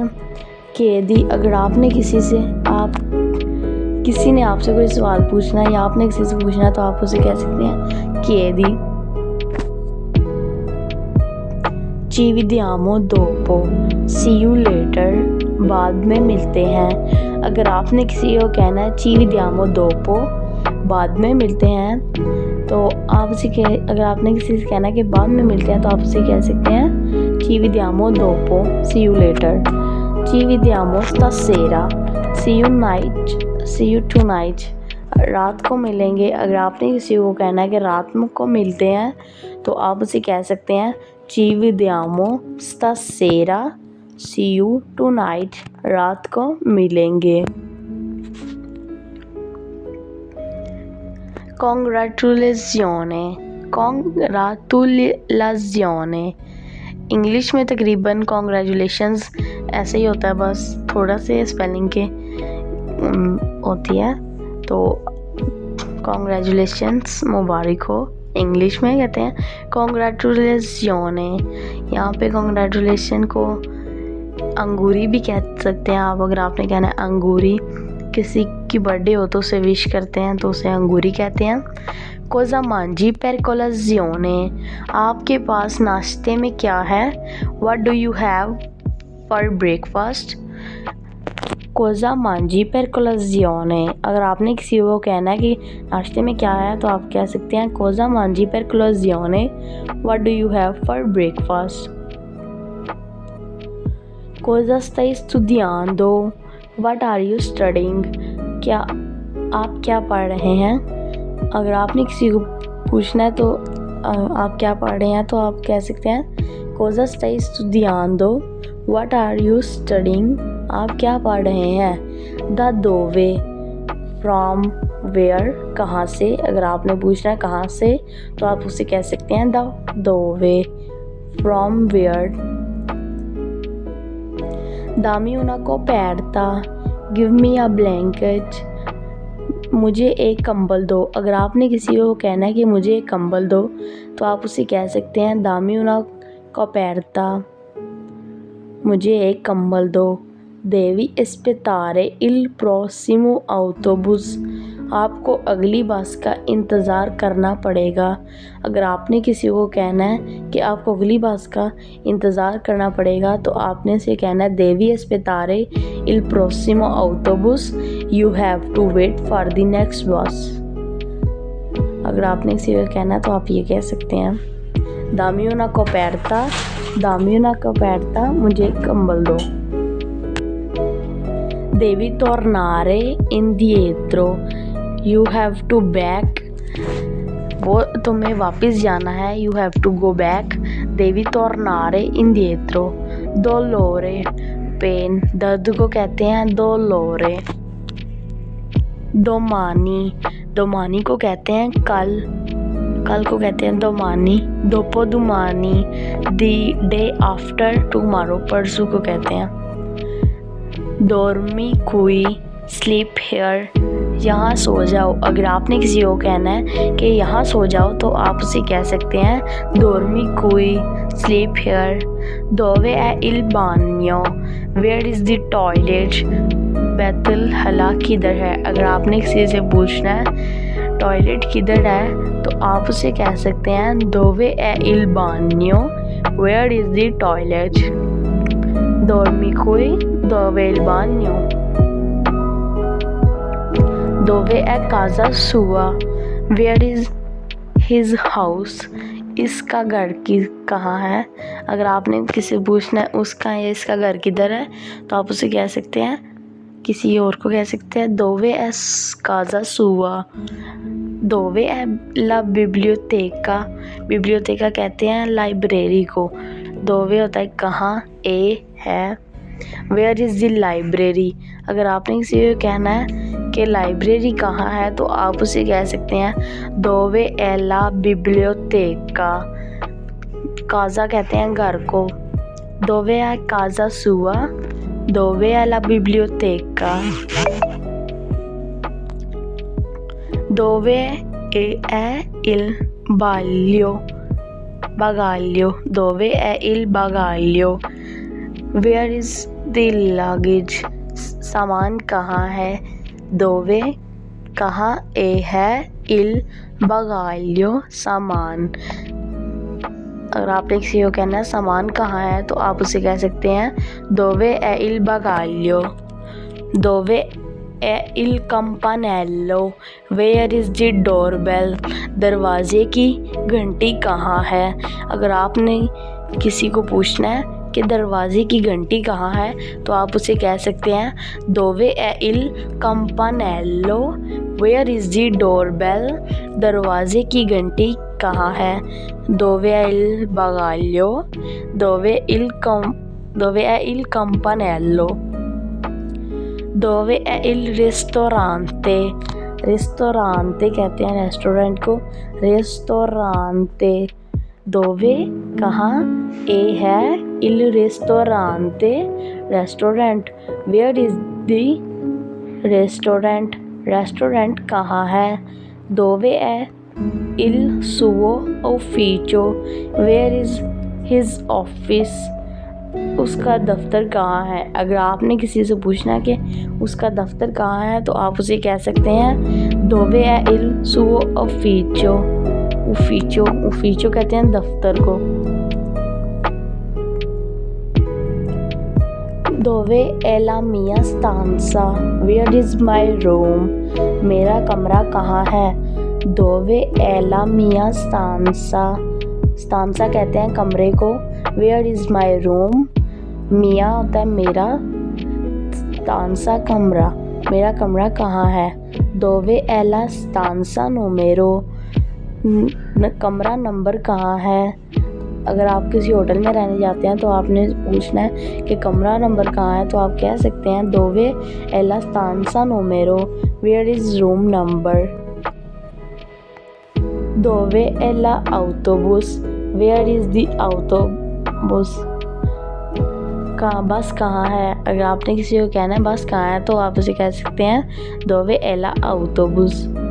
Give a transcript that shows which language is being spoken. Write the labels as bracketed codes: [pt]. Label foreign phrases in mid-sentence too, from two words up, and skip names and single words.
[hi] chiedi, अगर आपने किसी ने आपसे कोई सवाल पूछना है या आपने किसी से पूछना है तो आप उसे कह सकते हैं chiedi। [it] Ci vediamo dopo, [en] see you later। [hi] बाद में मिलते हैं। अगर आपने किसी को कहना है [it] ci vediamo dopo, [hi] बाद में मिलते हैं, तो आप उसे अगर आपने किसी से कहना है कि बाद में मिलते हैं, तो आप उसे कह सकते हैं [it] ci vediamo dopo, [en] see you later, [it] ci vediamo stasera, [en] see you tonight, [hi] रात को मिलेंगे। अगर आपने किसी को कहना है कि रात को मिलते हैं, तो आप उसे कह सकते हैं [it] ci vediamo stasera, [en] see you tonight, [hi] रात को मिलेंगे। Congratulazione, इंग्लिश में तकरीबन कॉन्ग्रेचुलेशंस ऐसे ही होता है, बस थोड़ा से स्पेलिंग के होती है। तो कॉन्ग्रेचुलेशंस, मुबारक हो, इंग्लिश में कहते हैं कॉन्ग्रेचुलेशियोने। यहाँ पे कॉन्ग्रेचुलेशन को अंगूरी भी कह सकते हैं आप। अगर आपने कहना है अंगूरी, किसी की बर्थडे हो तो उसे विश करते हैं तो उसे अंगूरी कहते हैं। [it] cosa mangi per colazione, [hi] आपके पास नाश्ते में क्या है। [en] What do you have for breakfast? [it] cosa mangi per colazione, [hi] अगर आपने किसी को कहना है कि नाश्ते में क्या है, तो आप कह सकते हैं [it] cosa mangi per colazione, [en] what do you have for breakfast? [it] कोज़ा stai studiando, [en] what are you studying, [hi] क्या आप क्या पढ़ रहे हैं। अगर आपने किसी को पूछना है तो आप क्या पढ़ रहे हैं, तो आप कह सकते हैं [it] cosa stai studiando, [en] what are you studying, [hi] आप क्या पढ़ रहे हैं। [it] दा dove, [en] from where, [hi] कहाँ से। अगर आपने पूछना है कहाँ से, तो आप उसे कह सकते हैं [it] da dove, [en] from where। [it] दामी una coperta, [en] give me a blanket, [hi] मुझे एक कंबल दो। अगर आपने किसी को कहना है कि मुझे एक कंबल दो, तो आप उसे कह सकते हैं [it] dammi una coperta, [hi] मुझे एक कंबल दो। [it] देवी aspettare il prossimo autobus, [hi] आपको अगली बस का इंतज़ार करना पड़ेगा। अगर आपने किसी को कहना है कि आपको अगली बस का इंतज़ार करना पड़ेगा, तो आपने इसे कहना है [it] devi aspettare il prossimo autobus, [en] you have to wait for the next bus। [hi] अगर आपने किसी को कहना है तो आप ये कह सकते हैं [it] dammi una coperta, [hi] मुझे एक कंबल दो। [it] देवी tornare indietro, [en] you have to back, [hi] वो तुम्हें वापस जाना है, [en] you have to go back। [it] देवी tornare indietro। dolore, [hi] पेन, दर्द को कहते हैं dolore। domani को कहते हैं कल को कहते हैं domani। [it] dopodomani, [en] the day after tomorrow, [hi] परसों को कहते हैं। [it] dormi qui, [en] sleep here, [hi] यहाँ सो जाओ। अगर आपने किसी को कहना है कि यहाँ सो जाओ, तो आप उसे कह सकते हैं [it] dormi qui, [en] sleep here। [it] dove è il bagno, [en] where is the toilet, [hi] बैतुल हला किधर है। अगर आपने किसी से पूछना है टॉयलेट किधर है, तो आप उसे कह सकते हैं [it] dove è il bagno, [en] where is the toilet। [it] dormi qui, dove è il bagno। dove è casa sua, [en] where is his house, [hi] इसका घर कहाँ है। अगर आपने किसी से पूछना है उसका या इसका घर किधर है, तो आप उसे कह सकते हैं, किसी और को कह सकते हैं [it] dove è casa sua। dove è la biblioteca [hi] कहते हैं लाइब्रेरी को। dove होता है कहाँ, ए है। [en] where is the library, [hi] अगर आपने किसी को कहना है कि लाइब्रेरी कहाँ है, तो आप उसे कह सकते हैं [it] dove è la biblioteca। [hi] casa कहते हैं घर को। [it] dove è casa sua, dove è la biblioteca। dove è il bagaglio, dove è il bagaglio। [en] where is the luggage, [hi] सामान कहाँ है। [it] dove [hi] कहाँ है [it] il bagaglio, [hi] सामान। अगर आपने किसी को कहना है सामान कहाँ है तो आप उसे कह सकते हैं [it] dove è il bagaglio, dove è il campanello, [en] where is the doorbell, [hi] दरवाजे की घंटी कहाँ है। अगर आपने किसी को पूछना है कि दरवाजे की घंटी कहाँ है तो आप उसे कह सकते हैं [it] dove è il campanello, [en] where is the doorbell, [hi] दरवाजे की घंटी कहाँ है। [it] dove è il bagaglio, dove è il campanello, dove è il ristorante, ristorante [hi] कहते हैं रेस्टोरेंट को, [it] ristorante, dove [hi] कहाँ, ए है [it] il ristorante, [hi] रेस्टोरेंट, [en] where is the restaurant, [hi] रेस्टोरेंट कहाँ है। [it] dove è il suo ufficio, [en] where is his office, [hi] उसका दफ्तर कहाँ है। अगर आपने किसी से पूछना है कि उसका दफ्तर कहाँ है तो आप उसे कह सकते हैं [it] dove è il suo ufficio, ufficio [hi] कहते हैं दफ्तर को। [it] dove è la mia stanza, [en] where is my room, [hi] मेरा कमरा कहाँ है। [it] dove è la mia stanza, stanza [hi] कहते हैं कमरे को, [en] where is my room, [hi] मिया होता है मेरा, stanza कमरा, मेरा कमरा कहाँ है। [it] dove è la stanza numero, [hi] कमरा नंबर कहाँ है। अगर आप किसी होटल में रहने जाते हैं तो आपने पूछना है कि कमरा नंबर कहाँ है तो आप कह सकते हैं [it] dove è la stanza numero, [en] where is room number। [it] dove è l'autobus, [en] where is the autobus, [hi] कहाँ बस कहाँ है। अगर आपने किसी को कहना है बस कहाँ है तो आप उसे कह सकते हैं [it] dove è l'autobus।